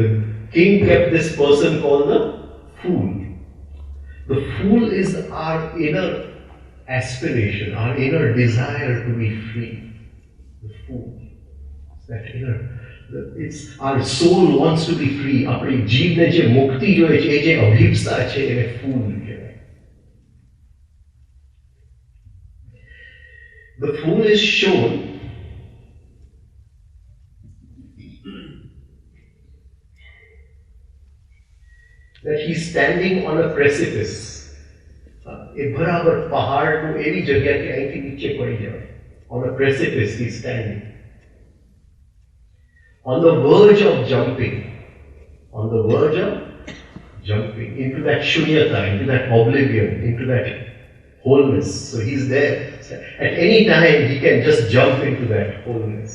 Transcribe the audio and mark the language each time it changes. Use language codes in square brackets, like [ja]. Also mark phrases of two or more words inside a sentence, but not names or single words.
[en] The king kept this person called the fool. The fool is our inner aspiration, our inner desire to be free. The fool. It's that inner. It's our soul wants to be free. [gu] આપણી જીવને જે મુક્તિ જોઈએ છે, જે અભિપ્સા છે, એને ફૂલ કહેવાય. [en] The fool is shown that he's standing on a precipice. [gu] એ બરાબર પહાડનું એવી જગ્યા કે અહીંથી નીચે પડી જાય. [en] On a precipice he's standing. On the verge of jumping. On the verge of jumping into that shunyata, into that oblivion, into that wholeness. So he's there. At any time he can just jump into that wholeness.